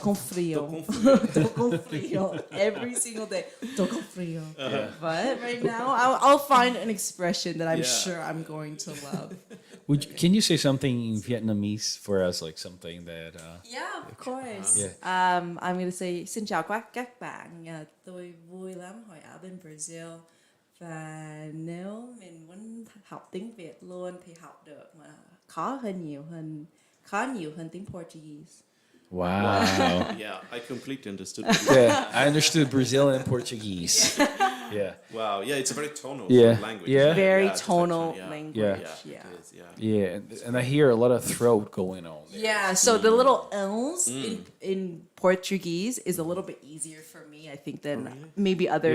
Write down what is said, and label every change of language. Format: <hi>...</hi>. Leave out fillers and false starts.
<pt>com frio. Tô com frio. Tô com frio.</pt> <en>Every single day.</en> <pt>Tô com frio.</pt> <en>But right now, I'll find an expression that I'm Yeah. sure I'm going to love. Can you say something in Vietnamese for us, like something that... Yeah, of course. Yeah. I'm going to say</en> <vi>xin chào các bạn. Tôi vui lắm hồi ở bên Brazil. Và nếu mình muốn học tiếng Việt luôn thì học được mà khó nhiều hơn tiếng Portuguese.</vi> <en>Wow. Yeah, I completely understood. Yeah, I understood Brazilian and Portuguese. Yeah. Wow. Yeah, it's a very tonal Yeah. language. Yeah. Very it's tonal actually, language. Yeah. Yeah. It is, yeah. Yeah, and I hear a lot of throat going on. Yeah, so the little L's in Portuguese is a little bit easier for me, I think, than maybe other</en>